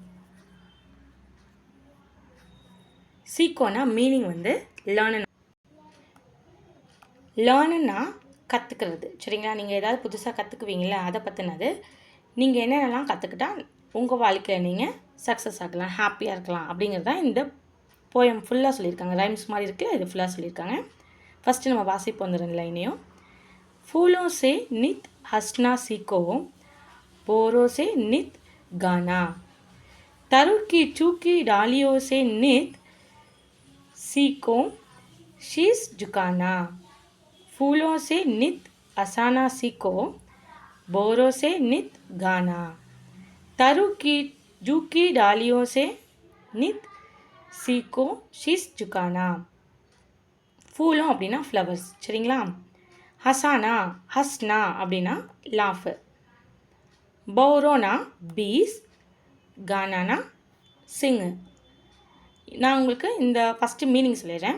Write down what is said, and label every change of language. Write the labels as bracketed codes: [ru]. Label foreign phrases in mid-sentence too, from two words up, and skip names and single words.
[ta] சீக்கோனா மீனிங் வந்து லேர்னுன்னா கற்றுக்கிறது. சரிங்களா? நீங்கள் ஏதாவது புதுசாக கற்றுக்குவீங்களா, அதை பற்றினது. நீங்கள் என்னென்னலாம் கற்றுக்கிட்டா உங்கள் வாழ்க்கையில் நீங்கள் சக்ஸஸ் ஆகலாம், ஹாப்பியாக இருக்கலாம் அப்படிங்கிறது தான் இந்த போயம் ஃபுல்லாக சொல்லியிருக்காங்க. ரைம்ஸ் மாதிரி இருக்குல்ல, இது ஃபுல்லாக சொல்லியிருக்காங்க. फर्स्ट நம்ம வாசிப்போம் அந்த ரெண்டு லைனையும். [hi] फूलों से नित हंसना सीखो, बोरों से नित गाना, तरु की चूकी डालियों से नित सीखो शीश झुकाना, फूलों से नित हंसाना सीखो, बोरों से नित गाना, तरु की चूकी डालियों से नित सीखो शीश झुकाना. [ta] ஃபூலும் அப்படின்னா ஃப்ளவர்ஸ். சரிங்களா? [hi] हसाना हसना [ta] அப்படின்னா லாஃபு, பௌரோனா பீஸ், கானானா சிங்கு. நான் உங்களுக்கு இந்த [en] first meaning [ta] சொல்லிடுறேன்.